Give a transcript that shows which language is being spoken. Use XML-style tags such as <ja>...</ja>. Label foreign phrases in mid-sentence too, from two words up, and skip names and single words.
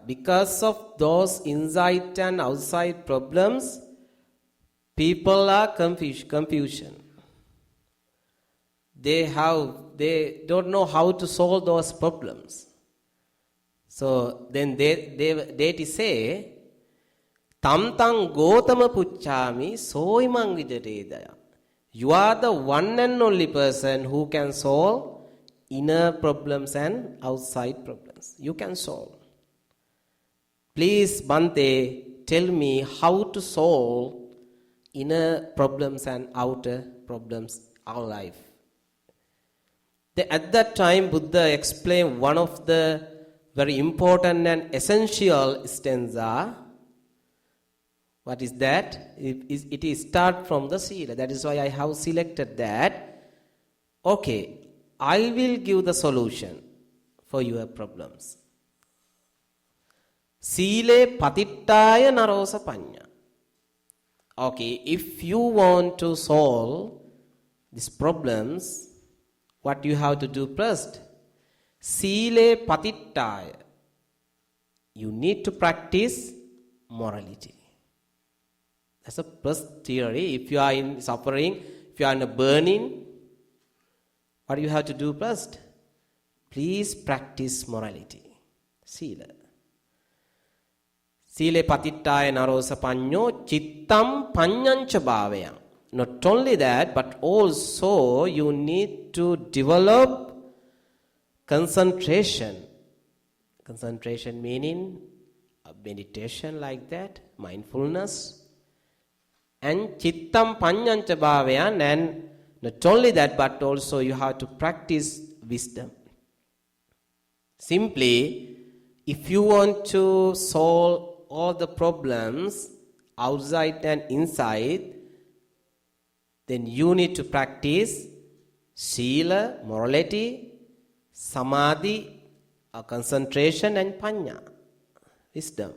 <en>Because of those inside and outside problems, People are confusion. They don't know how to solve those problems. So then they say,</en> <pi>Tam tang Gotama pucchāmi so imaṃ vijati.</pi> <en>You are the one and only person who can solve inner problems and outside problems. You can solve. Please, Bhante, tell me how to solve inner problems and outer problems our life. At that time, Buddha explained one of the very important and essential stanza. What is that? It is start from the Sila. That is why I have selected that. Okay, I will give the solution for your problems.</en> <pi>Sīle patiṭṭhāya naro sapañño.</pi> <en>Okay, if you want to solve these problems, what you have to do first?</en> <pi>Sīle patiṭṭhāya.</pi> <en>You need to practice morality. That's the first theory. If you are in suffering, if you are in a burning, what do you have to do first? Please practice morality. Sila.</en> <pi>Sīle patiṭṭhāya naro sapañño Cittaṃ paññañca bhāvayaṃ.</pi> <en>Not only that, but also you need to develop concentration. Concentration meaning meditation like that, mindfulness.</en> <pi>And Cittaṃ paññañca bhāvayaṃ,</pi> <en>and not only that, but also you have to practice wisdom. Simply, if you want to solve all the problems outside and inside, then you need to practice Sīla, morality, Samadhi, concentration, and pañña, wisdom.</en>